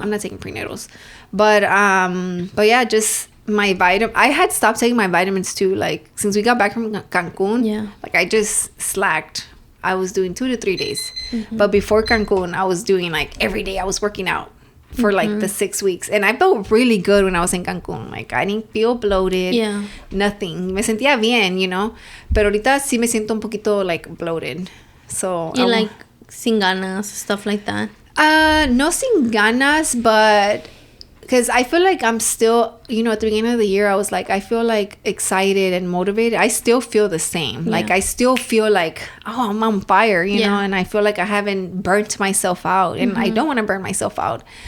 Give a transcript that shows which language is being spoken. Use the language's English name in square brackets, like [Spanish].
[English] I'm not taking prenatals. But yeah, just my I had stopped taking my vitamins too. Since we got back from Cancun, I just slacked. I was doing 2 to 3 days. But before Cancun, I was doing every day I was working out for the 6 weeks. And I felt really good when I was in Cancun. I didn't feel bloated. Yeah. Nothing. [Spanish] Me sentía bien, Pero ahorita sí me siento un poquito bloated. [English] So you [Spanish] sin ganas, [English] stuff like that? [Spanish] No sin ganas, [English] but because I feel like I'm still, at the beginning of the year, I was I feel excited and motivated. I still feel the same. Yeah. I still feel I'm on fire, you know, and I feel like I haven't burnt myself out, and I don't want to burn myself out.